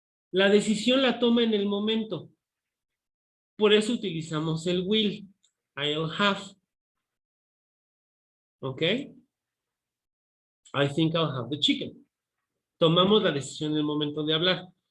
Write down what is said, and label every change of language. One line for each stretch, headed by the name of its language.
Spanish: La decisión la toma en el momento. Por eso utilizamos el will.
English: I'll have.
Spanish: ¿Ok?
English: I think I'll have the chicken.
Spanish: Tomamos la decisión en el momento de hablar.